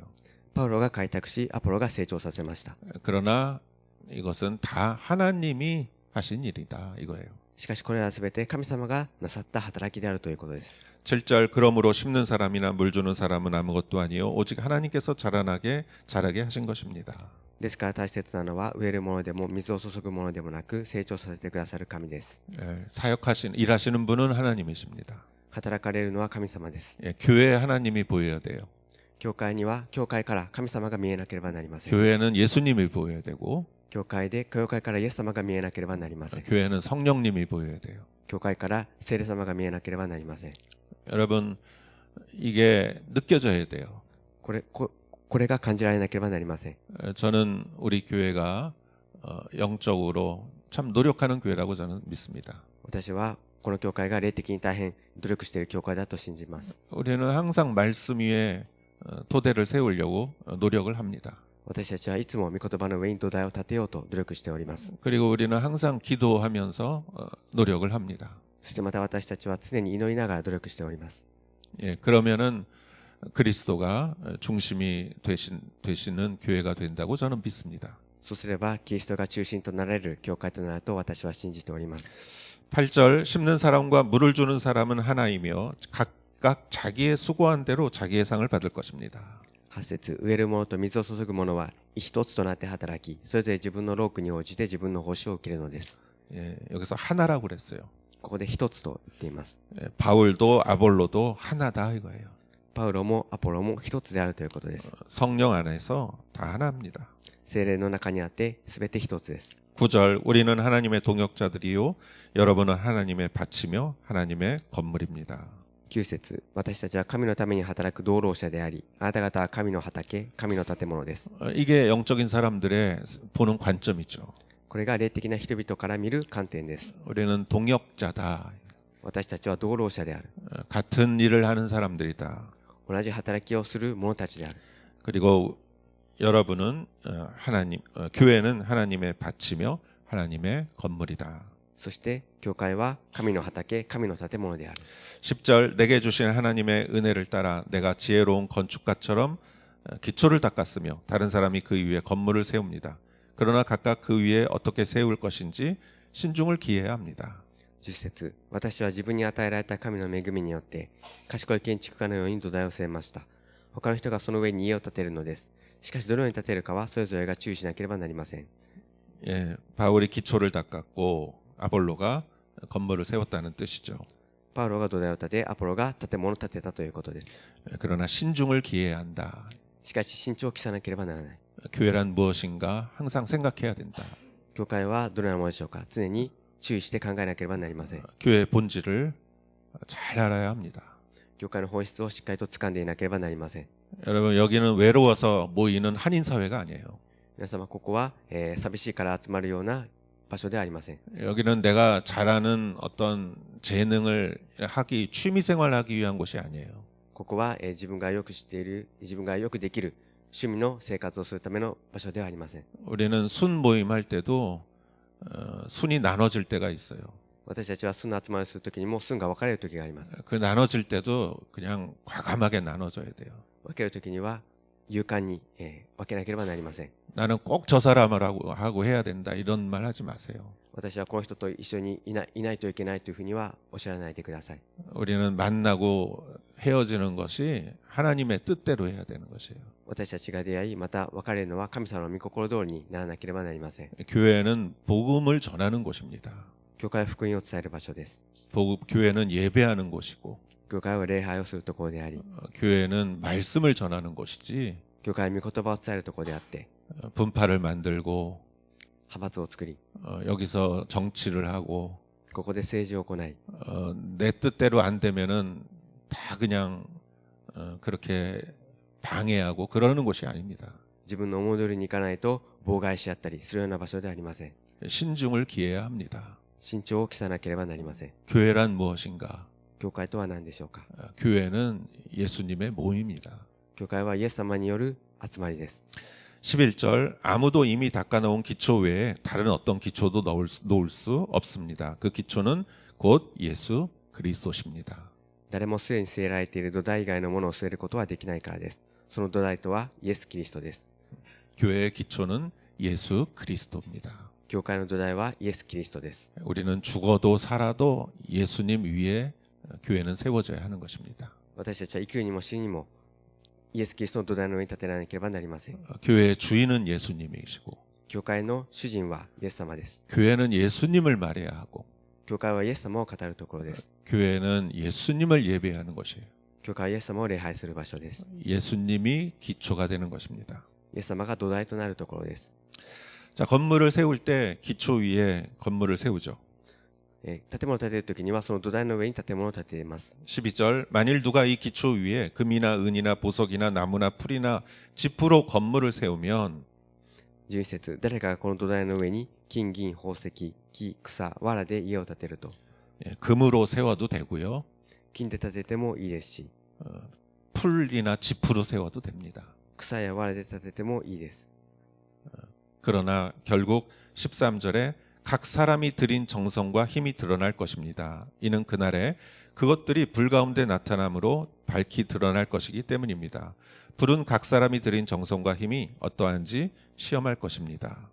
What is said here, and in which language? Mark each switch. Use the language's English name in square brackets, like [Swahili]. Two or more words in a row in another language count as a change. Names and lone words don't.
[Japanese] パウロが開拓し、アポロが成長させました。 [Korean] 그러나 이것은 다 하나님이 하신 일이다 이거예요. [Japanese] しかしこれはすべて神様がなさった働きであるということです。 [Korean] 7절 그러므로 심는 사람이나 물 주는 사람은 아무것도 아니요 오직 하나님께서 자라게 하신 것입니다. [Japanese] ですから大切なのは植えるものでも水を注ぐものでもなく成長させてくださる神です。 [Korean] 예, 일하시는 분은 하나님이십니다. [Japanese] 働かれるのは神様です。 [Korean] 예, 교회에 하나님이 보여야 돼요. [Japanese] 教会には教会から神様が見えなければなりません。 [Korean] 교회는 예수님이 보여야 되고 [Japanese] 教会からイエス様が見えなければなりません。 [Korean] 교회는 성령님이 보여야 돼요. [Japanese] 教会から聖霊様が見えなければなりません。 [Korean] 여러분 이게 느껴져야 돼요. [Japanese] これが感じられなければなりません。 [Korean] 저는 우리 교회가 영적으로 참 노력하는 교회라고 저는 믿습니다. [Japanese] 私はこの教会が霊的に大変努力している教会だと信じます。 [Korean] 우리는 항상 말씀 위에 토대를 세우려고 노력을 합니다. [Japanese] 私たちはいつも御言葉の上に土台を立てようと努力しております。 [Korean] 그리고 우리는 항상 기도하면서 노력을 합니다. [Japanese] そしてまた私たちは常に祈りながら努力しております。 [Korean] 예, 그러면은 그리스도가 중심이 되시는 교회가 된다고 저는 믿습니다. [Japanese] そうすればキリストが中心となられる教会となると私は信じております。 [Korean] 8절 심는 사람과 물을 주는 사람은 하나이며 각각 자기의 수고한 대로 자기의 상을 받을 것입니다. [Japanese] 8 節植える者と水を注ぐ者は一つとなって働き、それぞれ自分の労苦に応じて自分の報酬を受けるのです。 [Korean] 예, 여기서 하나라고 그랬어요. [Japanese] ここで一つと言っています。 [Korean] 예, 바울도 아볼로도 하나다 이거예요. [Japanese] パウロもアポロも一つであるということです。 [Korean] 성령 안에서 다 하나입니다. [Japanese] 聖霊の中にあって全て一つです。 [Korean] 9절 우리는 하나님의 동역자들이요 여러분은 하나님의 밭이며 하나님의 건물입니다. [Japanese] 9 節、私たちは神のために働く労働者であり、あなた方は神の畑、神の建物です。 [Korean] 이게 영적인 사람들의 보는 관점이죠. [Japanese] これが霊的な人々から見る観点です。 [Korean] 우리는 동역자다. [Japanese] 私たちは労働者である。 [Korean] 같은 일을 하는 사람들이다. [Japanese] 同じ働きをする者たちである。 [Korean] 그리고 여러분은 교회는 하나님의 밭이며 하나님의 건물이다. [Japanese] そして教会は神の畑、神の建物である。 [Korean] 10절 내게 주신 하나님의 은혜를 따라 내가 지혜로운 건축가처럼 기초를 닦았으며 다른 사람이 그 위에 건물을 세웁니다. 그러나 각각 그 위에 어떻게 세울 것인지 신중을 기해야 합니다. [Japanese] 10 節、私は自分に与えられた神の恵みによって賢い建築家のように土台を据えました。他の人がその上に家を建てるのです。しかしどのように建てるかはそれぞれが注意しなければなりません。 [Korean] 예, 바울이 기초를 닦았고 아볼로가 건물을 세웠다는 뜻이죠. [Japanese] パウロが土台を建て、アポロが建物を建てたということです。 [Korean] 그러나 신중을 기해야 한다. [Japanese] しかし慎重を期さなければならない。 [Korean] 교회란 무엇인가 항상 생각해야 된다. [Japanese] 教会はどのようなものでしょうか。常に注意して考えなければなりません。 [Korean] 교회의 본질을 잘 알아야 합니다. [Japanese] 教会の本質をしっかりと掴んでいなければなりません。 [Korean] 여러분 여기는 외로워서 모이는 한인 사회가 아니에요. [Japanese] 皆様ここは、寂しいから集まるような場所ではありません。 [Korean] 여기는 내가 잘하는 어떤 재능을 하기 취미 생활하기 위한 곳이 아니에요. [Japanese] ここは、自分がよく知っている、自分がよくできる趣味の生活をするための場所ではありません。 [Korean] 우리는 순 모임 할 때도 순이 나눠질 때가 있어요. [Japanese] 私たちは寸の集まりをするときにも寸が分かれるときがあります。 [Korean] 그 나눠질 때도 그냥 과감하게 나눠져야 돼요. [Japanese] 分けるときには勇敢に、分けなければなりません。 [Korean] 나는 꼭 저 사람을 하고 해야 된다 이런 말 하지 마세요. [Japanese] 私はこの人と一緒にいないといけないというふうにはおっしゃらないでください。 [Korean] 우리는 만나고 헤어지는 것이 하나님의 뜻대로 해야 되는 것이에요. [Japanese] 私たちが出会い、また別れるのは神様の御心通りにならなければなりません。 [Korean] 교회는 복음을 전하는 곳입니다. [Japanese] 教会は福音を伝える場所です。 [Korean] 교회는 예배하는 곳이고 [Japanese] 教会は礼拝をするところであり、 [Korean] 교회는 말씀을 전하는 곳이지 [Japanese] 教会は御言葉を伝えるところであって、 [Korean] 분파를 만들고 [Japanese] 派閥を作り、 [Korean] 여기서 정치를 하고 [Japanese] ここで政治を行い、 [Korean] 내 뜻대로 안 되면은 다 그냥 그렇게 방해하고 그러는 곳이 아닙니다. [Japanese] 自分の思い通りにいかないと妨害し合ったりするような場所ではありません。 [Korean] 신중을 기해야 합니다. [Japanese] 慎重を期さなければなりません。 [Korean] 교회란 무엇인가? [Japanese] 教会とは何でしょうか。 [Korean] 교회는 예수님의 모임이다. [Japanese] 教会はイエス様による集まりです。 [Korean] 11절 아무도 이미 닦아놓은 기초 외에 다른 어떤 기초도 놓을 수 없습니다. 그 기초는 곧 예수 그리스도십니다. [Japanese] 誰もすでに据えられている土台以外のものを据えることはできないからです。その土台とはイエス・キリストです。 [Korean] 교회의 기초는 예수 그리스도입니다. [Japanese] 教会の土台はイエス・キリストです。 [Korean] 우리는 죽어도 살아도 예수님 위에 교회는 세워져야 하는 것입니다. [Japanese] 私たちは生きるにも死にもイエス・キリストの土台の上に立てられなければなりません。 [Korean] 교회의 주인은 예수님이시고 [Japanese] 教会の主人はイエス様です。 [Korean] 교회는 예수님을 말해야 하고 [Japanese] 教会はイエス様を語るところです。 [Korean] 교회는 예수님을 예배하는 것이에요. [Japanese] 教会はイエス様を礼拝する場所です。 [Korean] 예수님이 기초가 되는 것입니다. [Japanese] イエス様が土台となるところです。 [Korean] 자, 건물을 세울 때 기초 위에 건물을 세우죠. [Japanese] 建物を建てるときにはその土台の上に建物を建てます。 [Korean] 12절 만일 누가 이 기초 위에 금이나 은이나 보석이나 나무나 풀이나 지푸로 건물을 세우면 [Japanese] 11 節、誰かがこの土台の上に金銀宝石木草藁で家を建てると、 [Korean] 금으로 세워도 되고요. [Japanese] 金で建ててもいいですし、 [Korean] 풀이나 지푸로 세워도 됩니다. [Japanese] 草や藁で建ててもいいです。 [Korean] 그러나 결국 13절에 각 사람이 들인 정성과 힘이 드러날 것입니다. 이는 그날에 그것들이 불 가운데 나타남으로 밝히 드러날 것이기 때문입니다. 불은 각 사람이 들인 정성과 힘이 어떠한지 시험할 것입니다.